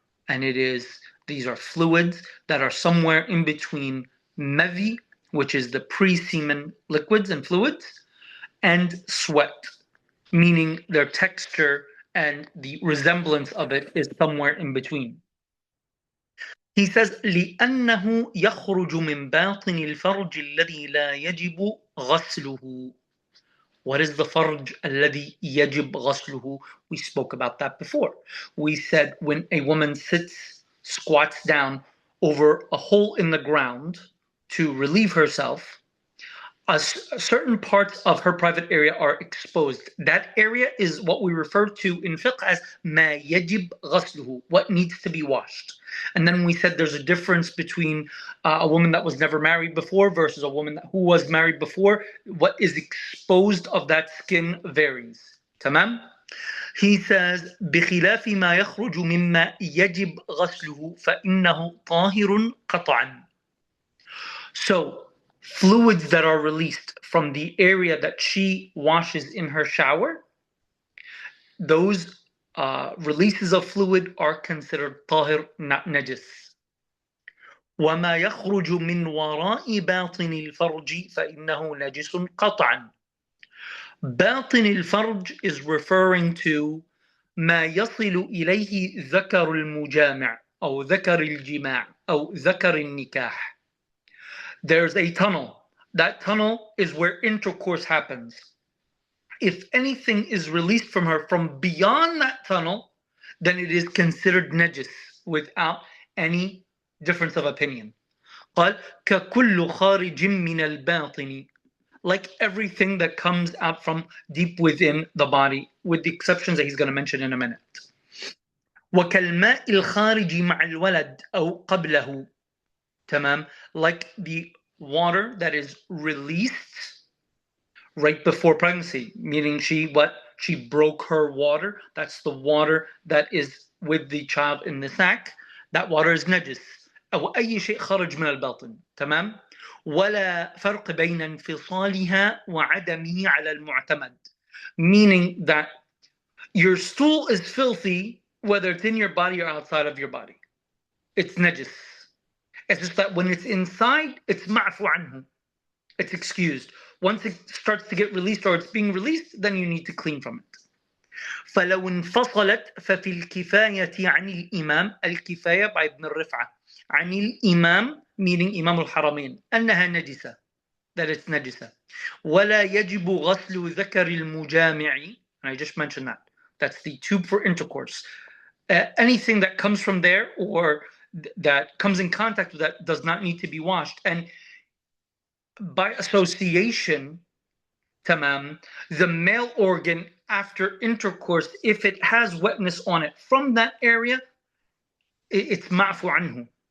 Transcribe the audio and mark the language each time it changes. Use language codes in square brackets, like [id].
[en] And it is, these are fluids that are somewhere in between madhi, which is the pre-semen liquids and fluids, and sweat, meaning their texture and the resemblance of it is somewhere in between. [ar] He says, لِأَنَّهُ يَخْرُجُ مِنْ بَاطِنِ الْفَرْجِ الَّذِي لَا يَجِبُ غَسْلُهُ. [en] What is the farj الذي يجب غسله? We spoke about that before. We said when a woman squats down over a hole in the ground to relieve herself, certain parts of her private area are exposed. That area is what we refer to in fiqh as ما يجب غسله, what needs to be washed. And then we said there's a difference between a woman that was never married before versus a woman who was married before. What is exposed of that skin varies. Tamam? [ar] He says, بخلاف ما يخرج مما يجب غسله فإنه طاهر قطعا. [en] So, fluids that are released from the area that she washes in her shower, those releases of fluid are considered طاهر, not najis. [ar] وما يخرج من وراء باطن الفرج فإنه نجس قطعا. باطن الفرج is referring to ما يصل إليه ذكر المجامع أو ذكر الجماع أو ذكر النكاح. [en] There's a tunnel. That tunnel is where intercourse happens. If anything is released from her from beyond that tunnel, then it is considered najis without any difference of opinion. قال ككل خارج من الباطن, like everything that comes out from deep within the body, with the exceptions that he's going to mention in a minute. [ar] وكالماء الخارج مع الولد أو قبله. [en] Tamam, like the water that is released right before pregnancy, meaning she broke her water. That's the water that is with the child in the sac. That water is najis. [ar] أو أي شيء خرج من الباطن. تمام. ولا فرق بين انفصالها وعدمه على المعتمد. [en] Meaning that your stool is filthy whether it's in your body or outside of your body. It's najis. It's just that when it's inside, it's ma'fu anhu. It's excused. Once it starts to get released or it's being released, then you need to clean from it. [ar] فلو انفصلت ففي الكفاية عن الإمام. الكفاية by ابن الرفعة عن الإمام meaning إمام الحرمين أنها نجسة, that it's نجسة. ولا يجب غسل ذكر المجامع. I just mentioned that. [en] That's the tube for intercourse. Anything that comes from there or that comes in contact with that does not need to be washed. And by association, tamam, the male organ after intercourse, if it has wetness on it from that area, it's ma'fu anhu.